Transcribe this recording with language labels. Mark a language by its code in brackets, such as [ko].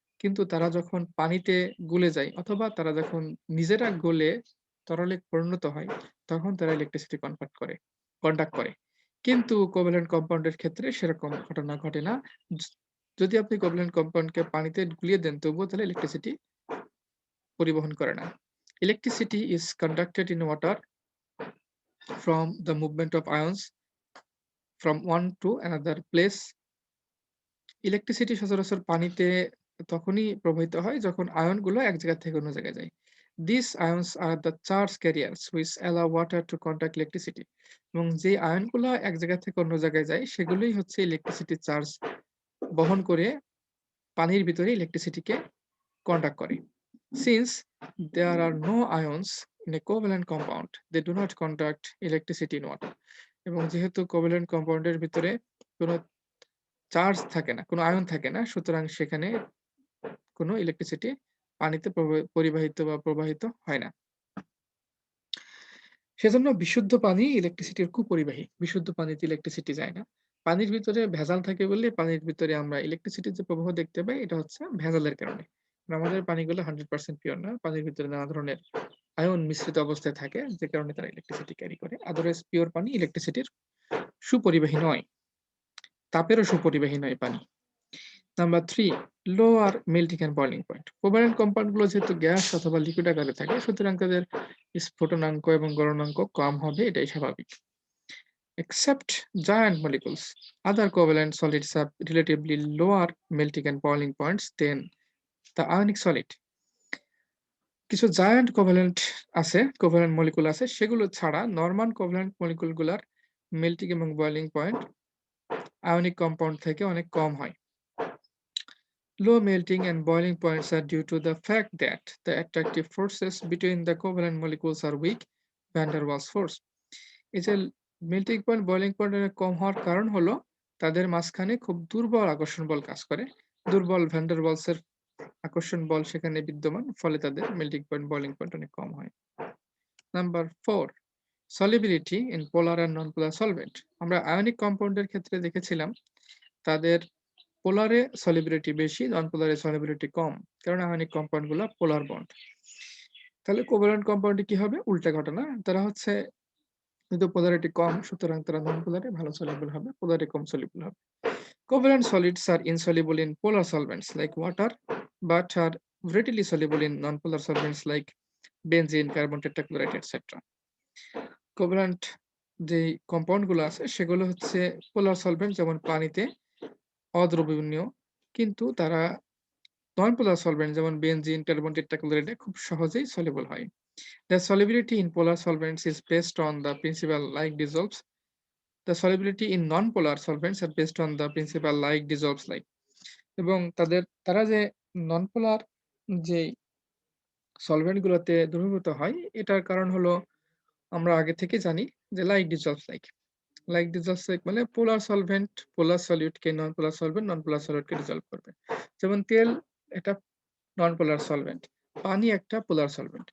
[bn] কিন্তু তারা যখন পানিতে গুলে যায় অথবা তারা যখন নিজেরা গলে তরলে পরিণত হয় তখন তারা ইলেকট্রিসিটি কন্ডাক্ট করে। কিন্তু কোভ্যালেন্ট কম্পাউন্ডের ক্ষেত্রে সেরকম ঘটনা ঘটে না। য যদি আপনি কোভ্যালেন্ট কম্পাউন্ডকে পানিতে গুলিয়ে দেন তবুও তাহলে ইলেকট্রিসিটি পরিবহন করে না। [en] Electricity is conducted in water from the movement of ions from one to another place. [bn] Electricity সচরাচর পানিতে তখনই প্রবাহিত হয় যখন আয়নগুলো এক জায়গা থেকে অন্য জায়গায় যায়। [en] These ions are the charge carriers which allow water to contact electricity. [bn] এবং যে আয়নগুলো এক জায়গা থেকে অন্য জায়গায় যায় সেগুলোই হচ্ছে ইলেকট্রিসিটি চার্জ বহন করে পানির ভিতরে ইলেকট্রিসিটিকে কন্ডাক্ট করে। [en] Since there are no ions in a covalent compound, they do not conduct electricity in water. [bn] এবং যেহেতু কোভ্যালেন্ট কম্পাউন্ডের ভিতরে কোনো চার্জ থাকে না, কোনো আয়ন থাকে না, সুতরাং সেখানে কোনো ইলেকট্রিসিটি পানিতে পরিবাহিত বা প্রবাহিত হয় না। সেজন্য বিশুদ্ধ পানি ইলেকট্রিসিটির কুপরিবাহী। বিশুদ্ধ পানিতে ইলেকট্রিসিটি যায় না। পানির ভিতরে ভেজাল থাকে বলে পানির ভিতরে আমরা ইলেকট্রিসিটির যে প্রবাহ দেখতে পাই এটা হচ্ছে ভেজালের কারণে। আমাদের পানিগুলো 100% পিওর না। পানির ভিতরে নানা ধরনের আয়ন মিশ্রিত অবস্থায় থাকে যে কারণে তারা ইলেকট্রিসিটি ক্যারি করে। আদারওয়াইজ পিওর পানি ইলেকট্রিসিটির সুপরিবাহী নয়। তাপেরও সুপরিবাহী নয় পানি। [en] Number 3, lower melting and boiling point. [bn] Covalent compound গুলো যেহেতু গ্যাস অথবা লিকুইড আকারে থাকে সুতরাং তাদের স্ফুটনাঙ্ক এবং গলনাঙ্ক কম হবে, এটাই স্বাভাবিক। [en] Except giant molecules, other covalent solids have relatively lower melting and boiling points than the ionic solid. [bn] কিছু জায়ান্ট কোভ্যালেন্ট মলিকুল আছে সেগুলো ছাড়া নরমাল কোভ্যালেন্ট মলিকুল গুলার মেল্টিং এবং বয়লিং পয়েন্ট আয়নিক কম্পাউন্ড থেকে অনেক কম হয়। [en] Low melting and boiling points are due to the fact that the attractive forces between the covalent molecules are weak, van der Waals force. [bn] এই যে melting point boiling point কম হওয়ার কারণ হলো তাদের মাঝখানে খুব দুর্বল আকর্ষণ বল কাজ করে। দুর্বল ভ্যান ডার ওয়ালসের আকর্ষণ বল সেখানে বিদ্যমান, ফলে তাদের মেল্টিং পয়েন্ট বয়লিং পয়েন্ট অনেক কম হয়। [en] Number 4, solubility in polar and non polar solvent. [bn] আমরা আয়নিক কম্পাউন্ডের ক্ষেত্রে দেখেছিলাম তাদের পোলারে সলিবিলিটি বেশি, নন পোলারে সলিবিলিটি কম, কারণ আয়নিক কম্পাউন্ড গুলো পোলার বন্ড। তাহলে কোভ্যালেন্ট কম্পাউন্ডে কি হবে? উল্টা ঘটনা। তারা হচ্ছে যেহেতু পোলারিটি কম সুতরাং তারা নন পোলারে ভালো সলিউবল হবে, পোলারে কম সলিউবল হবে। [en] Covalent solids are insoluble in polar solvents like water but are readily soluble in non-polar solvents like benzene, carbon tetrachloride, etc. [bn] Covalent যে কম্পাউন্ড গুলো আছে সেগুলো হচ্ছে পোলার সলভেন্ট যেমন পানিতে অদ্রবণীয়, কিন্তু তারা নন পোলার সলভেন্ট যেমন বেনজিন, কার্বন টেট্রাক্লোরাইডে খুব সহজেই সলিউবল হয়। [en] The solubility in polar solvents is based on the principle like dissolves. The solubility in non-polar solvents are based on the principle like dissolves like. [bn] এবং তারা যে নন পোলার যে সলভেন্ট গুলোতে দ্রবীভূত হয়, এটার কারণ হলো আমরা আগে থেকে জানি যে লাইক ডিসলভস লাইক। লাইক ডিসলভস লাইক মানে পোলার সলভেন্ট পোলার সলিউটকে নন পোলার সলভেন্ট নন পোলার সলিউটকে ডিসলভ করবে। যেমন তেল একটা নন পোলার সলভেন্ট, পানি একটা পোলার সলভেন্ট।